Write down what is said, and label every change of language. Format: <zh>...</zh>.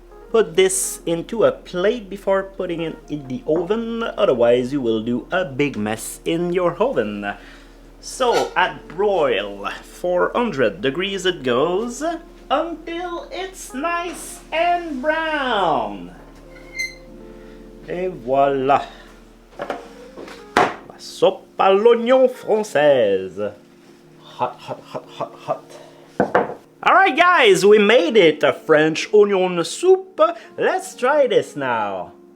<en>Put this into a plate before putting it in the oven, otherwise you will do a big mess in your oven. So at broil 400 degrees it goes until it's nice and brown.</en> <fr>Et voilà, la soupe à l'oignon française.</fr> <en>Hot, hot, hot, hot, hot. Alright guys, we made it, a French onion soup. Let's try this now.</en>